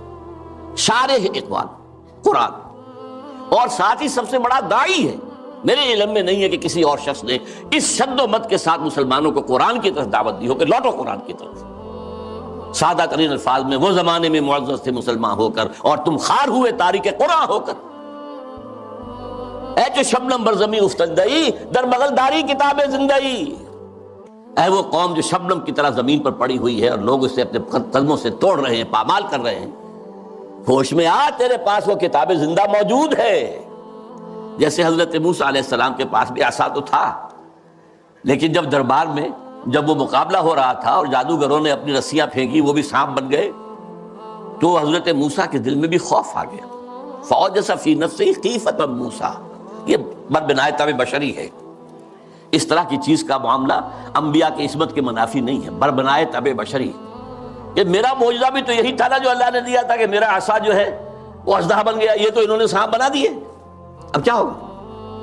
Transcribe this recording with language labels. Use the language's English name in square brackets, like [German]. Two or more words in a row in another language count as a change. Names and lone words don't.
[Urdu] شارح اقبال قرآن، اور ساتھ ہی سب سے بڑا داعی ہے۔ میرے علم میں نہیں ہے کہ کسی اور شخص نے اس شد و مت کے ساتھ مسلمانوں کو قرآن کی طرف دعوت دی ہو کہ لوٹو قرآن کی طرف، سادہ ترین الفاظ میں وہ زمانے میں معزز تھے مسلمان ہو کر اور تم خار ہوئے تاریک قرآن ہو کر۔ [Persian] اے جو شبنم بر زمین افتندئی در بغل داری کتاب زندئی، [Urdu] اے وہ قوم جو شبنم کی طرح زمین پر پڑی ہوئی ہے اور لوگ اسے اپنے قدموں سے توڑ رہے ہیں، پامال کر رہے ہیں، ہوش میں آ، تیرے پاس وہ کتاب زندہ موجود ہے۔ جیسے حضرت موسیٰ علیہ السلام کے پاس بھی عصا تو تھا، لیکن جب دربار میں جب وہ مقابلہ ہو رہا تھا اور جادوگروں نے اپنی رسیاں پھینکی، وہ بھی سانپ بن گئے، تو حضرت موسیٰ کے دل میں بھی خوف آ گیا۔ [Arabic] فَأَوْجَسَ فِي نَفْسِهِ خِیفَةً موسیٰ، [Urdu] یہ بربنائے طبع بشری ہے۔ اس طرح کی چیز کا معاملہ انبیاء کی عصمت کے منافی نہیں ہے، بربنائے طبع بشری۔ کہ میرا معجزہ بھی تو یہی تھا نا جو اللہ نے دیا تھا کہ میرا عصا جو ہے وہ اژدہا بن گیا، یہ تو انہوں نے سانپ بنا دیے، اب کیا ہوگا؟